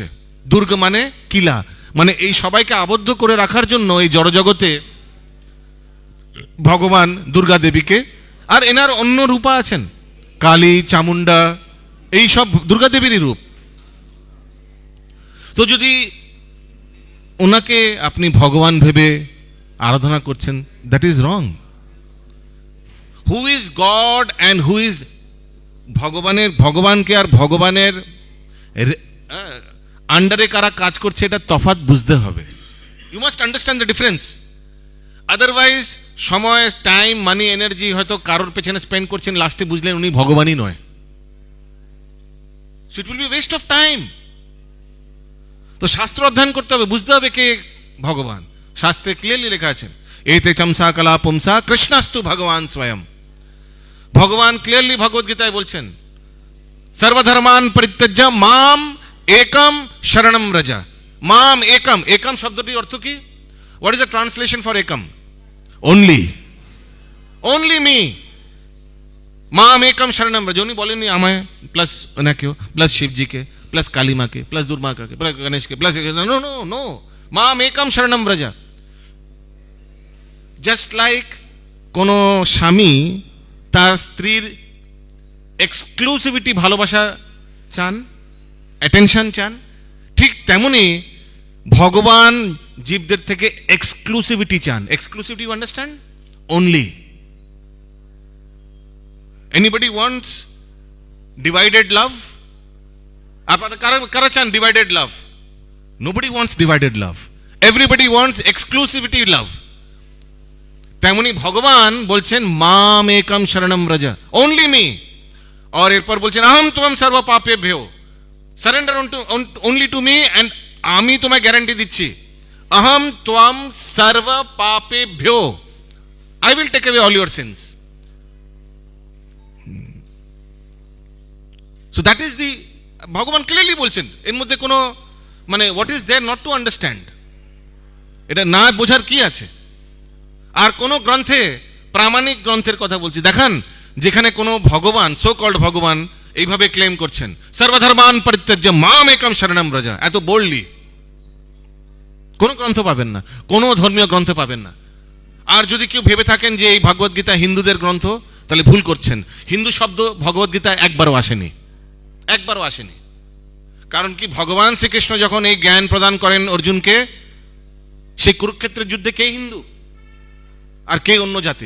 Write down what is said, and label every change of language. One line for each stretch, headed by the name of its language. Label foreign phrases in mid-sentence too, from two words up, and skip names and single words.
Bangla: দুর্গ মানে কিলা, মানে এই সবাইকে আবদ্ধ করে রাখার জন্য এই জড়জগতে ভগবান দুর্গা দেবীকে, আর এনার অন্য রূপা আছেন, কালী, চামুন্ডা, এই সব দুর্গা দেবীরই রূপ। তো যদি ওনাকে আপনি ভগবান ভেবে আরাধনা করছেন,
English: that is wrong. who is God and who is
Bangla: ভগবানকে আর ভগবানের আন্ডারে কারা কাজ করছে এটা তফাৎ বুঝতে হবে।
English: You must understand the difference. Otherwise
Bangla: সময়,
English: time, money, energy
Bangla: হয়তো কারোর পেছনে স্পেন্ড করছেন, লাস্টে বুঝলেন উনি ভগবানই নয়।
English: So it will be waste of time.
Bangla: তো শাস্ত্র অধ্যয়ন করতে হবে, বুঝতে হবে কে ভগবান। শাস্ত্রে ক্লিয়ারলি লেখা আছে,
Sanskrit: एते चांश कलाः पुंसः कृष्णस्तु भगवान् स्वयम्।
Bangla: ভগবান ক্লিয়ারলি ভগবদ গীতায় বলছেন,
Sanskrit: सर्वधर्मान् परित्यज्य माम् एकं शरणं व्रज। माम् एकम्,
Bangla: একম শব্দটির অর্থ কি?
English: What is the translation for
Bangla: একম?
English: Only, only me.
Sanskrit: माम् एकं शरणं व्रज,
Bangla: উনি বলেননি আমায় প্লাস ওনাকেও, প্লাস শিবজিকে, প্লাস কালী মাকে, প্লাস দুর্গাকে, প্লাস গণেশকে,
English: plus no no no,
Sanskrit: माम् एकं शरणं व्रज।
English: just like
Bangla: কোন স্বামী তার স্ত্রীর এক্সক্লুসিভিটি, ভালোবাসা চান, অ্যাটেনশন চান, ঠিক তেমনি ভগবান জীবদের থেকে এক্সক্লুসিভিটি চান। এক্সক্লুসিভিটি,
English: You understand? Only. Anybody wants divided love?
Bangla: আপনারা কারা চান
English: divided love? Nobody wants divided love, everybody wants exclusivity love.
Bangla: তেমনি ভগবান বলছেন
Sanskrit: माम् एकं शरणं व्रज,
English: only me.
Bangla: और এরপর বলছেন
Sanskrit: अहं त्वां सर्व पापेभ्यो,
English: surrender only to me, and
Bangla: আমি তোমায় গ্যারান্টি দিচ্ছি,
Sanskrit: अहं त्वां सर्व पापेभ्यो,
English: I will take away all your sins. So that is the,
Bangla: ভগবান ক্লিয়ারলি বলছেন, এর মধ্যে কোনো মানে
English: what is there not to understand?
Bangla: এটা না বোঝার কি আছে? আর কোন গ্রন্থে, প্রামাণিক গ্রন্থের কথা বলছি, দেখান যেখানে কোনো ভগবান,
English: so called
Bangla: ভগবান এইভাবে ক্লেম করছেন
Sanskrit: सर्वधर्मान् परित्यज्य माम् एकं शरणं व्रज,
Bangla: এত বোল্ডলি। কোন গ্রন্থ পাবেন না, কোন ধর্মীয় গ্রন্থ পাবেন না। আর যদি কেউ ভেবে থাকেন যে এই ভগবদ গীতা হিন্দুদের গ্রন্থ, তাহলে ভুল করছেন। হিন্দু শব্দ ভগবদ গীতায় একবারও আসেনি, একবারও আসেনি। কারণ কি, ভগবান শ্রীকৃষ্ণ যখন এই জ্ঞান প্রদান করেন অর্জুনকে, সেই কুরুক্ষেত্রের যুদ্ধে কে হিন্দু আর কে অন্য জাতির?